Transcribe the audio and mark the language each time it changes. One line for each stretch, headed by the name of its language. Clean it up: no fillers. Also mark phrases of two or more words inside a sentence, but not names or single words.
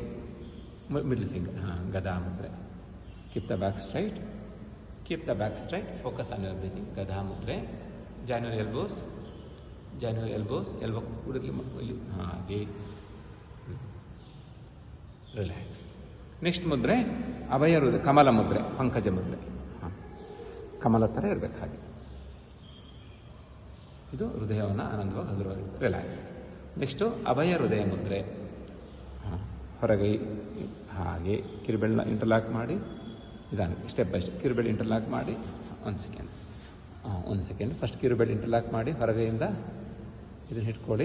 English: Middle finger. Gada mudra. Keep the back straight. Keep the back straight. Focus on your breathing. Gada mudra. Join your elbows. Join your elbows. Elbow. Haage. Relax. Next mudra. Abhaya Rudra. Kamala mudra. Pankaja mudra.
Kannada: Kamala ತರ ಇರಬೇಕು ಹಾಗೆ. ಇದು ಹೃದಯವನ್ನು ಆನಂದವಾಗಿ ಹಗುರವಾಗಿ. ರಿಲ್ಯಾಕ್ಸ್. ನೆಕ್ಸ್ಟು ಅಭಯ ಹೃದಯ ಮುದ್ರೆ. ಹೊರಗೈ ಹಾಗೆ ಕಿರುಬೆರಳನ್ನ ಇಂಟರ್ಲಾಕ್ ಮಾಡಿ ನಿಧಾನಕ್ಕೆ
English: step by step
Kannada: ಕಿರುಬೆರಳು ಇಂಟರ್ಲಾಕ್ ಮಾಡಿ. ಒಂದು
English: second first
Kannada: ಕಿರುಬೆರಳು ಇಂಟರ್ಲಾಕ್ ಮಾಡಿ ಹೊರಗೈಯಿಂದ ಇದನ್ನು ಹಿಡ್ಕೊಳ್ಳಿ.